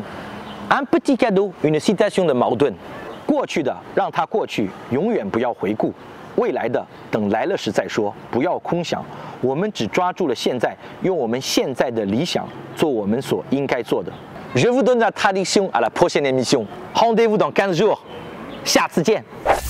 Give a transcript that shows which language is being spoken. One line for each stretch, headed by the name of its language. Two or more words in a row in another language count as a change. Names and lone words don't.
French: Un petit cadeau, une citation de Mao Dun.
Chinese: 过去的让它过去，永远不要回顾；未来的等来了时再说，不要空想。我们只抓住了现在，用我们现在的理想做我们所应该做的。
French: Je vous donne la traduction à la prochaine émission. Rendez-vous dans 15 jours.
Chinese: 下次见。